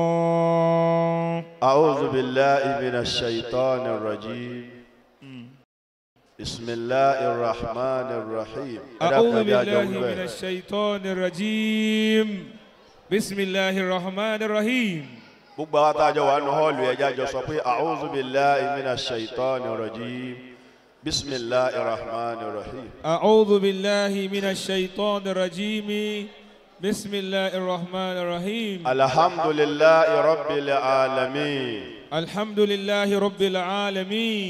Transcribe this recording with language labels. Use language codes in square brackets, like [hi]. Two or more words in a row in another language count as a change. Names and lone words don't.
[ar] أعوذ بالله من الشيطان الرجيم. بسم الله الرحمن الرحيم. أعوذ بالله من الشيطان الرجيم. بسم الله الرحمن الرحيم. [yo] gbogbo àwọn àtàjọ wà nù họ́ọ̀lù ẹ̀já jọ sọ pé [ar] أعوذ بالله من الشيطان الرجيم. بسم الله الرحمن الرحيم. أعوذ بالله من الشيطان الرجيم. بسم الله الرحمن الرحيم. الحمد لله رب العالمين. الحمد لله رب العالمين.